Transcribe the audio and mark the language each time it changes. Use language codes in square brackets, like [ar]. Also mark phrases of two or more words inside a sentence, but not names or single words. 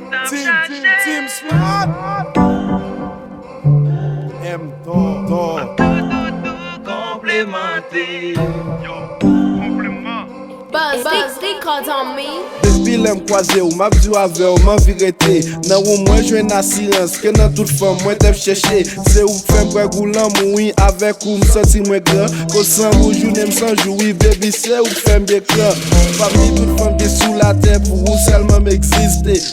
[ht] Tim, Tim, Tim Smart. M Dog, Dog. Yo, konpleman. [en] Buzz, big, big cut on me. [ht] Depi lè m kwaze ou, m ap di avè ou, m an virete. Nan ou mwen jwenn asirans, ke nan tout fanm mwen t ap chèche. Se ou k fè m kwè goulan moun, wi, avèk ou m santi mwen gran. Ko san ou jounen m san joui, baby, se ou k fè m byen kran. Fami tout fanm ki sou latè, pou ou sèlman m egziste.